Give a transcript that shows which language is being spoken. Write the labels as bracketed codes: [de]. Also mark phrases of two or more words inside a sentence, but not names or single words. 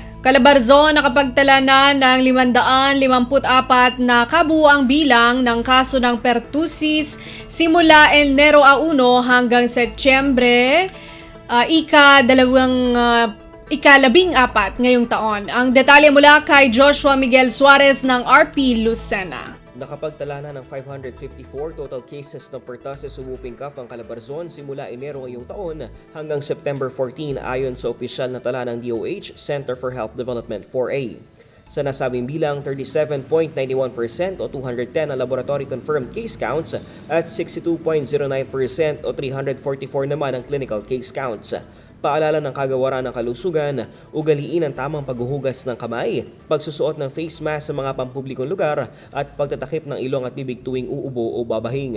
[tl] Calabarzon nakapagtala na ng 554 na kabuuang bilang ng kaso ng pertussis simula Enero 1 hanggang Setyembre ika-14 ngayong taon. Ang detalye mula kay Joshua Miguel Suarez ng RP Lucena. Nakapagtala na ng 554 [en] total cases [tl] ng pertussis [en] whooping cough [tl] ang Calabarzon simula Enero ngayong taon hanggang September 14 ayon sa opisyal na tala ng DOH Center for Health Development 4A. Sa nasabing bilang, 37.91% o 210 ang [en] laboratory-confirmed case counts [tl] at 62.09% o 344 naman ang [en] clinical case counts. [tl] Paalala ng kagawaran ng kalusugan, ugaliin ang tamang paghuhugas ng kamay, pagsusuot ng [en] face mask [tl] sa mga pampublikong lugar at pagtatakip ng ilong at bibig tuwing uubo o babahing.